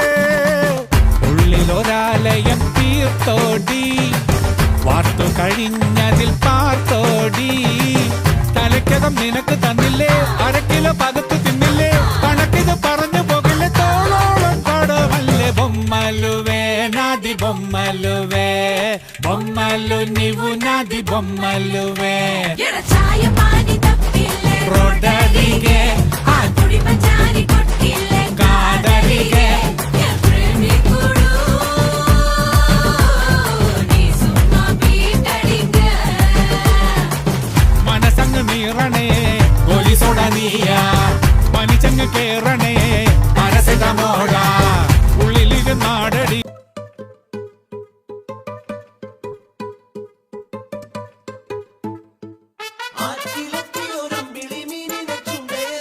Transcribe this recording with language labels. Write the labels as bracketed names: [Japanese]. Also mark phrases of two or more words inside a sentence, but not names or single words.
[Malayalam] ഉള്ളിലൊരാലയം തീർത്തോടി വാർത്തു കഴിഞ്ഞതിൽ പാർത്തോടി തലയ്ക്കകം നിനക്ക് തന്നില്ലേ അരക്കിലോ പകത്തു തിന്നില്ലേ കണക്കിത് പറഞ്ഞു പോകില്ലേ തോളോളം കടമല്ലേ [Telugu] బొమ్మలువే నాది బొమ్మలువే బొమ్మలు నీవు నాది బొమ్మలువే చాయ పాని తప్పిల్లే రోడ్డడిగే ఆ తుడి పంజాని కొట్టిల్లే కాదడిగే ప్రేమికుడు నీ సుమ్మ బీటడిగే [Malayalam] മനസ്സങ്ങ് നീറണേ പോലീസോട നീയാ പനിച്ചങ്ങ് കേറണേ മനസ്സിതമോട ഉള്ളിലിരുന്നാടടി ആറ്റിലെത്തിയൊരമ്പിളി മീനിനെ ചുണ്ട